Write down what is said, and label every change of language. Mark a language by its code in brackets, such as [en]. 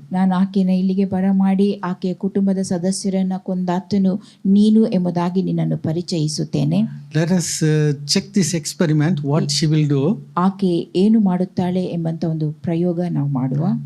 [kn] ನಾನು ಆಕೆನ ಇಲ್ಲಿಗೆ ಬರಮಾಡಿ ಆಕೆಯ ಕುಟುಂಬದ ಸದಸ್ಯರನ್ನ ಕೊಂದಾತನು ನೀನು ಎಂಬುದಾಗಿ ನಿನ್ನನ್ನು ಪರಿಚಯಿಸುತ್ತೇನೆ. [en] Let us check this experiment, what she will do. [kn] ಆಕೆ ಏನು ಮಾಡುತ್ತಾಳೆ ಎಂಬಂತ ಒಂದು ಪ್ರಯೋಗ ನಾವು ಮಾಡುವ.